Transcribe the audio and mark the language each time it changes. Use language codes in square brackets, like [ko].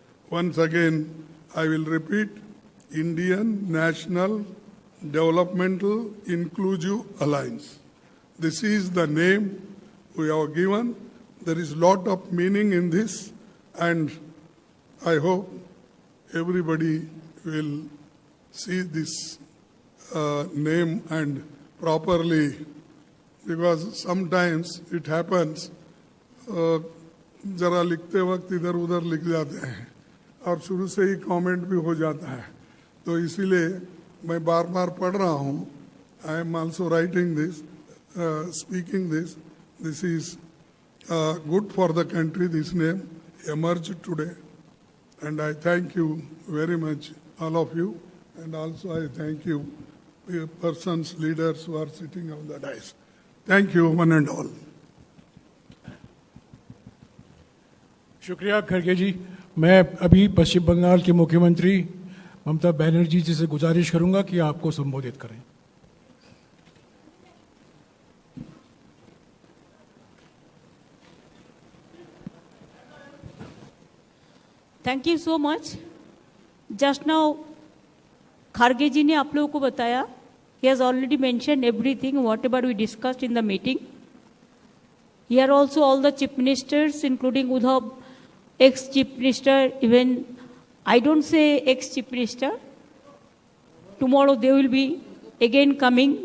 [en] Once again, I will repeat, Indian National Developmental Inclusive Alliance. This is the name we have given. There is a lot of meaning in this, and I hope everybody will see this name and properly, because sometimes it happens, [hi] जरा लिखते वक्त इधर उधर लिख जाते हैं और शुरू से ही कमेंट भी हो जाता है, तो इसीलिए मैं बार बार पढ़ रहा हूँ. [en] I am also writing this, speaking this. This is good for the country. This name emerged today, and I thank you very much, all of you, and also I thank you, persons, leaders who are sitting on the dais. Thank you, one and all. [hi] शुक्रिया खड़गे जी. मैं अभी पश्चिम बंगाल के मुख्यमंत्री ममता बनर्जी जी से गुजारिश करूंगा कि आपको संबोधित करें. [en] Thank you so much. Just now [hi] Kharge जी ने आप लोगों को बताया. [en] He has already mentioned everything, whatever we discussed in the meeting. Here also all the chief ministers, including Udhav, ex-chief minister, even I don't say ex-chief minister. Tomorrow they will be again coming.